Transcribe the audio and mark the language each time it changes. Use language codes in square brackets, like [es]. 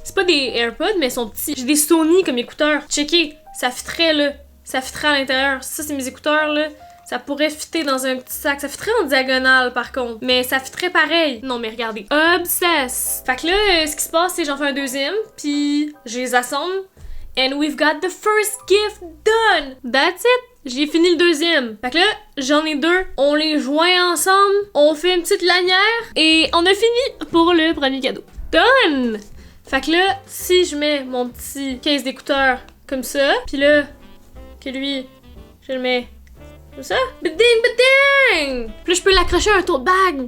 [fr] C'est pas des AirPods, mais ils sont petits. J'ai des Sony comme écouteurs. Checker, ça fitterait là. Ça fitterait à l'intérieur. Ça, c'est mes écouteurs là. Ça pourrait fitter dans un petit sac. Ça fitterait en diagonale par contre. Mais ça fitterait pareil. Non, mais regardez. Obsess! Fait que là, ce qui se passe, c'est que j'en fais un deuxième, puis je les assemble. [en] And we've got the first gift done! That's it! [fr] J'ai fini le deuxième. Fait que là, j'en ai 2. On les joint ensemble. On fait une petite lanière. Et on a fini pour le premier cadeau. Done! Fait que là, si je mets mon petit case d'écouteurs comme ça, puis là, que lui, je le mets comme ça. Bading, bading! Puis là, je peux l'accrocher à un tote bag.